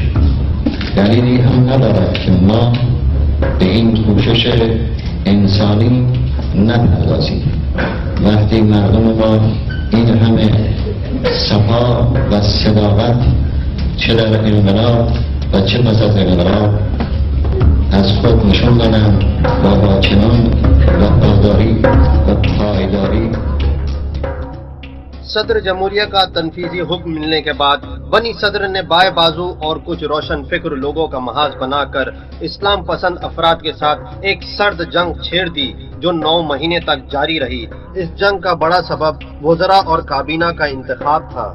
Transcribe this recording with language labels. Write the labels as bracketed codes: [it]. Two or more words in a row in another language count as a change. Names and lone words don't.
[fa] دلیلی هم ندارد که ما به این کوشش انسانی نپردازیم وقتی مردم ما این همه صفا و صداقت چه در انقلاب و چه پس از انقلاب از خود نشون دادن با چنان وفاداری و پایداری. [ur] صدر جمہوریہ کا تنفیذی حکم ملنے کے بعد بنی صدر نے بائیں بازو اور کچھ روشن فکر لوگوں کا محاذ بنا کر اسلام پسند افراد کے ساتھ ایک سرد جنگ چھیڑ دی جو 9 مہینے تک جاری رہی. اس جنگ کا بڑا سبب وزراء اور کابینہ کا انتخاب تھا.